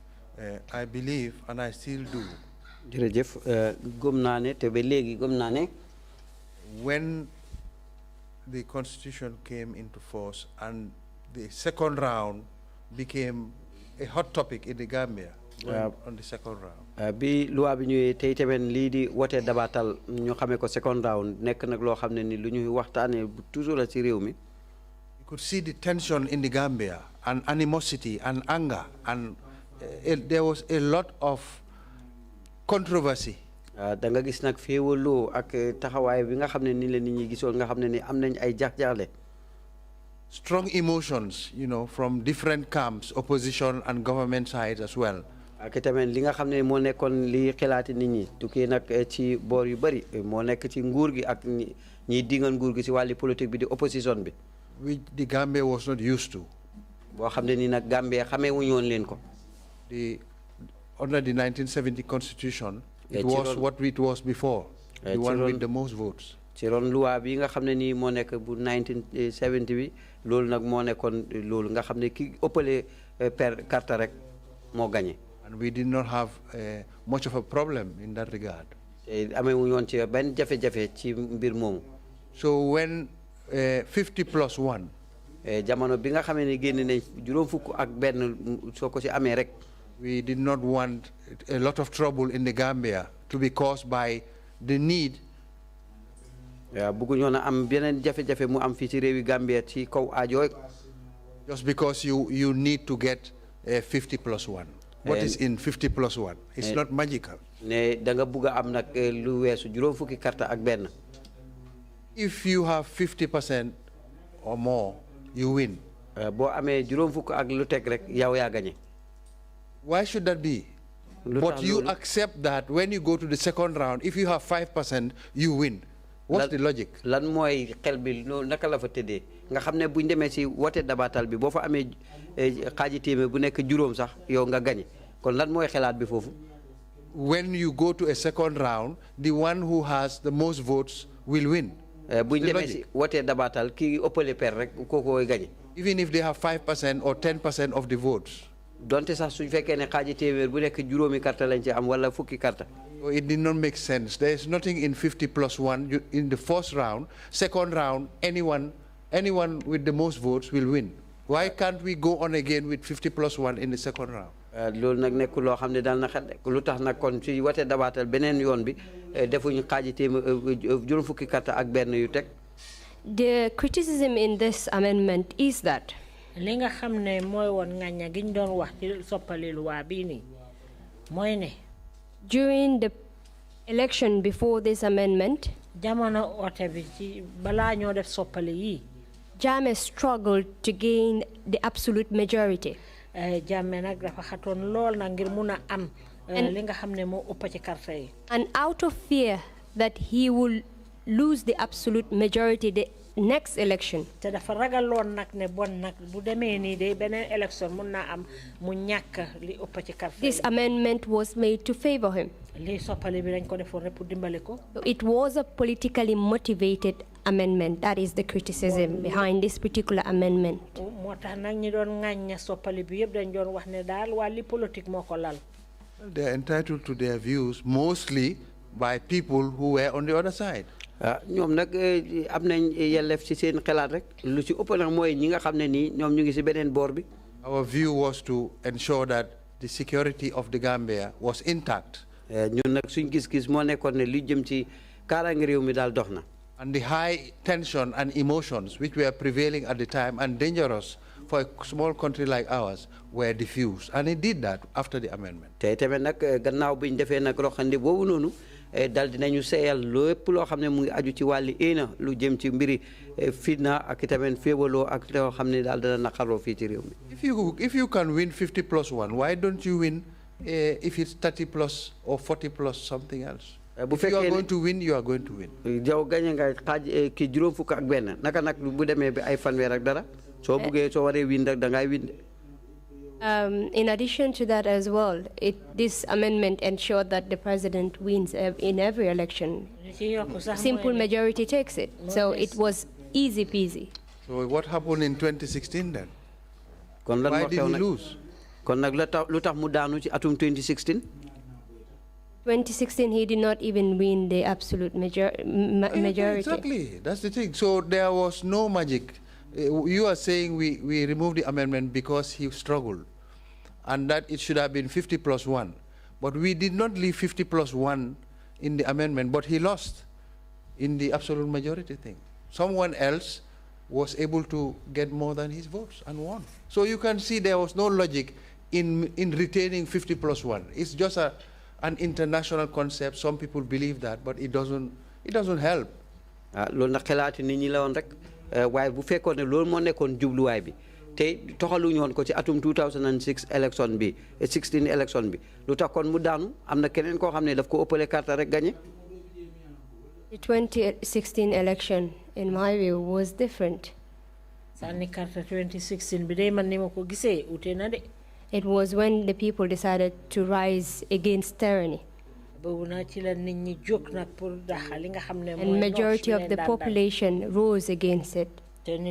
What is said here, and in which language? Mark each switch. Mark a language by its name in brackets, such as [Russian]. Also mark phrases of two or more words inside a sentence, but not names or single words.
[English] I believe, and I still do, when the Constitution came into force and the second round became a hot topic in the Gambia, on the second round. [Wolof] Bi loi bi ñëwé tay tamen li di woté dabatal ñu xamé ko [English] second round [Wolof] nek nak lo xamné ni lu ñuy waxtané toujours la ci réew mi. [English] You could see the tension in the Gambia and animosity and anger, and there was a lot of controversy. [Wolof] Da nga gis nak féwolo ak taxaway bi nga xamné ni la nit ñi gisoon nga xamné ni am nañ ay jax-jaxlé. [English] Strong emotions, you know, from different camps, opposition and government sides as well. [Wolof] Ak tamen li nga xamné mo nekkon li xelaati nit ñi tuké nak ci bor yu bari mo nekk ci nguur gi ak ñi dingal nguur gi ci wali politique bi di opposition bi. [English] Which the Gambia was not used to. [Wolof] Bo xamné ni nak Gambia xamé wuñu won leen ko. [English] Under the 1970 Constitution, it was what it was before, the one with the most votes. [Wolof] Ci ron loi bi nga xamné ni mo nekk bu 1970 bi lool nak mo nekkon lool nga xamné ki ëppalé per carte rek mo gagné. [English] And we did not have much of a problem in that regard. So when 50 plus 1, [Wolof] jamono bi nga xamee ne génn nañ juróom fukk ak benn soo ko ci amee rek. [English] we did not want a lot of trouble in the Gambia to be caused by the need. [Wolof] bëgguñu na am beneen jafe-jafe mu am fii ci réewi Gambia ci kaw aajo. [English] Just because you need to get 50 plus 1. What is in 50 plus 1? It's not magical. [Wolof] Ne da nga bëgg am nag lu weesu juróom fukki carte ak benn. [English] If you have 50% or more, you win. [Wolof] Boo amee juróom fukk ak lu teg rek yow yaa gagné. [English] Why should that be? But you accept that when you go to the second round, if you have 5%, you win. What's the logic? [Wolof] Lan mooy xel bi naka la fa tëddee nga xam ne buñ demee si wote dabatal bi boo fa amee xaaji téeméer bu nekk juróom sax yow nga gagné kon lan mooy xelaat bi foofu. [English] When you go to a second round, the one who has the most votes will win. [Wolof] buñ demee si wote dabatal kii ëppale per rek kookooy gagné. [English] Even if they have 5% or 10% of the votes. [Wolof] Donte sax suñ fekkee ne xaaji téeméer bu nekk juróomi carte lañ ci am wala fukki carte. [English] So it did not make sense. There is nothing in 50 plus 1 in the first round. Second round, anyone with the most votes will win. Why can't we go on again with 50 plus 1 in the second round? [Wolof] Loolu nag nekkul loo xam ne daal na xel lu tax nag kon ci wote dabaatal beneen yoon bi defuñu xaaji téeméer juróom fukki carte ak benn yu teg. [English] The criticism in this amendment is that [Wolof] li nga xam ne mooy woon ngaña giñ doon wax ci soppali luwaa bii nii mooy ne [English] during the election before this amendment, [Wolof] jamono ote bi ci balaa ñoo def soppali yi [English] Jammeh struggled to gain the absolute majority. [Wolof] Jammeh nag dafa xatoon lool na ngir mun a am li nga xam ne moo ëpp ci carte yi. [English] And out of fear that he will lose the absolute majority the next election, [Wolof] te dafa ragaloon nag ne bon nag bu demee nii de beneen election mun naa am mu ñàkk li ëpp ci carte yi. [English] this amendment was made to favor him. [Wolof] lii soppali bi dañ ko defoon rek pour dimbale ko. [English] So it was a politically motivated amendment. That is the criticism behind this particular amendment. [Wolof] moo tax nag ñi doon ŋàñña soppali bi yëpp dañ doon wax ne daal wàlli politique moo ko lal. [English] They are entitled to their views mostly by people who were on the other side. [Wolof] ñoom nag am nañ yelleef ci seen xalaat rek lu ci ëpp nag mooy ñi nga xam ne nii ñoom ñu ngi ci beneen boor bi. [English] Our view was to ensure that the security of the Gambia was intact. [Wolof] ñun nag suñ gis-gis moo nekkoon ne li jëm ci kaaraange réew mi daal dox na. [English] And the high tension and emotions which were prevailing at the time and dangerous for a small country like ours were diffused. And it did that after the amendment. [Wolof] te tamit nag gannaaw bi ñu defee nag roxandi boobu noonu dal dinañu seeyal lépp loo xam ne mu ngi aju ci wàlli éena lu jëm ci mbiri fitna ak tamit féewaloo ak loo xam ne daal dana naqaroo fii ci réew mi. [English] If you can win 50 plus 1, why don't you win if it's 30 plus or 40 plus something else? If you are going to win, you are going to win. [Wolof] Jaw gañe nga xaaj ki juróom fukk ak benn naka nag bu demee bi ay fanweer ak dara soo buggee soo waree win rek da ngay win. [English] In addition to that as well, this amendment ensured that the president wins in every election. Simple majority takes it. So it was easy peasy. So what happened in 2016 then? Why did he lose? [Wolof] Kon nag lu tax mu daanu ci atum 2016? [English] 2016, he did not even win the absolute majority. Exactly, that's the thing. So there was no magic. You are saying we removed the amendment because he struggled and that it should have been 50 plus 1. But we did not leave 50 plus 1 in the amendment, but he lost in the absolute majority thing. Someone else was able to get more than his votes and won. So you can see there was no logic in retaining 50 plus 1. It's just an international concept. Some people believe that, but it doesn't help. [Wolof] Loolu nag xalaati nit ñi la woon rek waaye bu fekkoon ne loolu moo nekkoon jubluwaay bi te toxaluñu woon ko ci atum 2006 election bi 16 election bi lu tax kon mu daanu am na keneen koo xam ne daf ko ëppale carte rek gagné. [English] The 2016 election, in my view, was different. [Wolof] Sànni carte 2016 bi day man ni ma ko gisee ute na de. [English] It was when the people decided to rise against tyranny. And majority of the population rose against it.